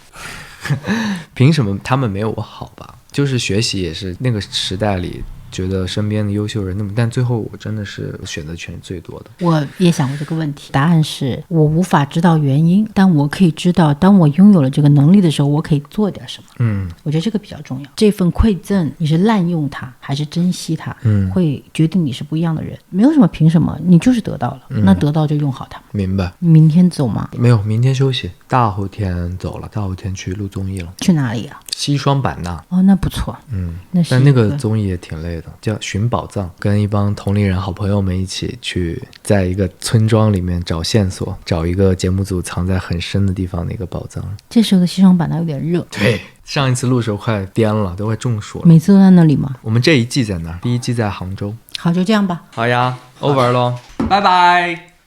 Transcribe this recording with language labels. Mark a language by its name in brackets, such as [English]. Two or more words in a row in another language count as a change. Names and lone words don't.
[Chinese] 憑什麼他們沒有我好吧？就是學習也是那個時代裡覺得身邊的優秀人那麼，但最後我真的是選擇權最多的。我也想過這個問題，答案是我無法知道原因，但我可以知道當我擁有了這個能力的時候，我可以做點什麼。我覺得這個比較重要。這份饋贈你是濫用它還是珍惜它，會決定你是不一樣的人。沒有什麼憑什麼，你就是得到了，那得到就用好它。明白。你明天走嗎？沒有，明天休息，大後天走了，大後天去錄綜藝了。去哪裡啊？西雙版納。哦，那不錯。但那個綜藝也挺累的，叫尋寶藏，跟一幫同齡人好朋友們一起去在一個村莊裡面找線索，找一個節目組藏在很深的地方的一個寶藏。這時候的西雙版納有點熱。對，上一次錄的時候快顛了，都快中暑了。每次都在那裡嗎？我們這一季在那兒，第一季在杭州。好，就這樣吧。好呀，over 咯，拜拜。